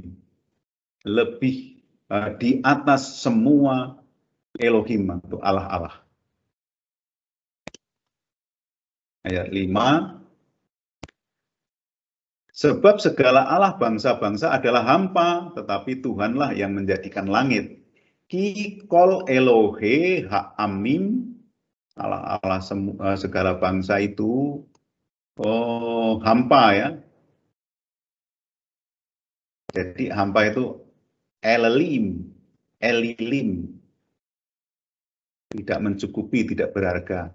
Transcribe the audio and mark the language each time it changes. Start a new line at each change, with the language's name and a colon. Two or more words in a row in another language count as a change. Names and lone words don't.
Indonesian: Lebih di atas semua Elohim atau Allah-Allah. Ayat 5. Sebab segala Allah bangsa-bangsa adalah hampa, tetapi Tuhanlah yang menjadikan langit.
Hebrew: כי כל אלוהי העמים,
Indonesian: Allah segala bangsa itu hampa ya. Jadi hampa itu elilim, tidak mencukupi, tidak berharga.